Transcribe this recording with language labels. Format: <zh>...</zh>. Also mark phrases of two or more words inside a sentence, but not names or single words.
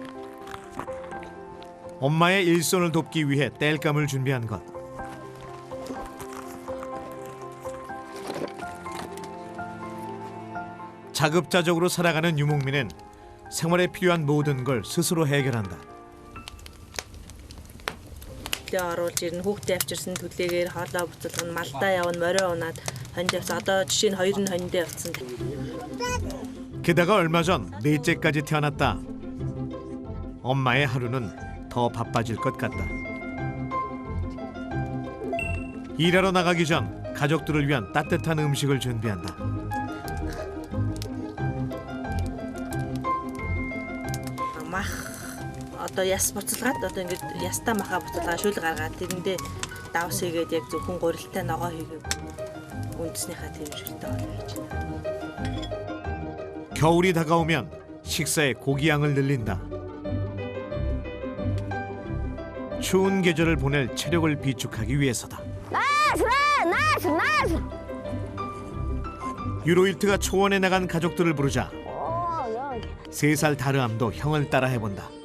<ko>엄마의 일손을 돕기 위해 땔감을 준비한 것. 자급자족으로 살아가는 유목민은 생활에 필요한 모든 걸 스스로 해결한다.</ko> <mn>оруулж ирнэ хүүхдээ авчирсан төлөөгөр хоолоо буцалгана малдаа явна морио унаад хонд явсан одоо жишээ нь 2 хондоо явсан.</mn> <ko>게다가 얼마 전 넷째까지 태어났다. 엄마의 하루는 더 바빠질 것 같다. 일하러 나가기 전 가족들을 위한 따뜻한 음식을 준비한다.</ko> <mn>Мах одоо яс буцалгаад одоо ингээд ястаа маха буцалгаа шүл гаргаад тэрэндээ давс хийгээд яг зөвхөн гурилтай ногоо хийгээд үндэснийхаа тэмжиртэй болгож байна.</mn> <ko>겨울이 다가오면 식사에 고기 양을 늘린다. 추운 계절을 보낼 체력을 비축하기 위해서다. 유로일트가 초원에 나간 가족들을 부르자 3살 다르암도 형을 따라 해본다.</ko>